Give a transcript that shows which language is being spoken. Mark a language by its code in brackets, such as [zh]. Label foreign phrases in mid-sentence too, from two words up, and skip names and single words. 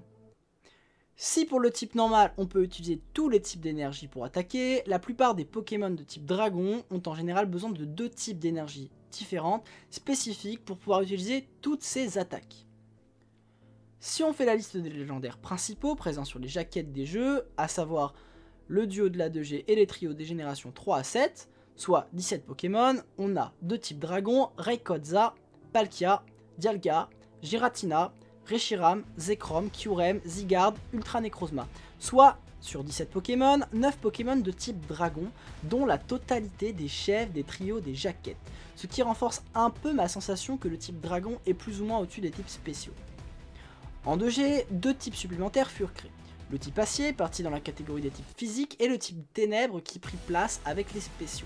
[fr] Si pour le type normal on peut utiliser tous les types d'énergie pour attaquer, la plupart des Pokémon de type dragon ont en général besoin de 2 types d'énergie différentes, spécifiques pour pouvoir utiliser toutes ces attaques. Si on fait la liste des légendaires principaux présents sur les jaquettes des jeux, à savoir le duo de la 2G et les trios des générations 3 à 7, soit 17 Pokémon, on a 2 types dragons, Rayquaza, Palkia, Dialga, Giratina, Reshiram, Zekrom, Kyurem, Zygarde, Ultra Necrozma, soit sur 17 Pokémon, 9 Pokémon de type dragon, dont la totalité des chefs des trios des jaquettes, ce qui renforce un peu ma sensation que le type dragon est plus ou moins au-dessus des types spéciaux. En 2G, 2 types supplémentaires furent créés. Le type acier, parti dans la catégorie des types physiques, et le type ténèbres qui prit place avec les spéciaux.